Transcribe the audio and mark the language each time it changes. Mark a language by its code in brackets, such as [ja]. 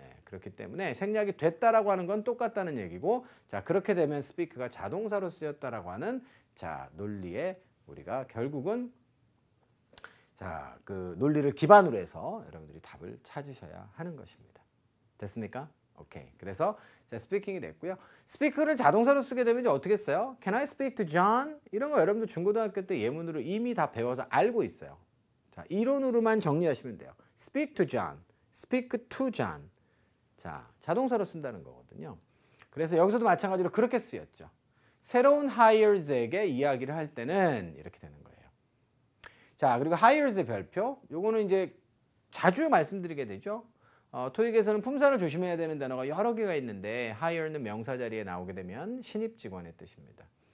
[ko] 그렇기 때문에 생략이 됐다라고 하는 건 똑같다는 얘기고 자, 그렇게 되면 speak가 자동사로 쓰였다라고 하는 자, 논리에 우리가 결국은 자, 그 논리를 기반으로 해서 여러분들이 답을 찾으셔야 하는 것입니다. 됐습니까? 오케이. 그래서 자, 스피킹이 됐고요. 스피크를 자동사로 쓰게 되면 이제 어떻게 써요? [en] Can I speak to John? [ko] 이런 거 여러분들 중고등학교 때 예문으로 이미 다 배워서 알고 있어요. 자, 이론으로만 정리하시면 돼요. [en] Speak to John, speak to John. [ko] 자, 자동사로 쓴다는 거거든요. 그래서 여기서도 마찬가지로 그렇게 쓰였죠. 새로운 hires에게 이야기를 할 때는 이렇게 되는 거예요. 자, 그리고 hires의 별표. 요거는 이제 자주 말씀드리게 되죠. 토익에서는 품사를 조심해야 되는 단어가 여러 개가 있는데 hire는 명사 자리에 나오게 되면 신입 직원의 뜻입니다.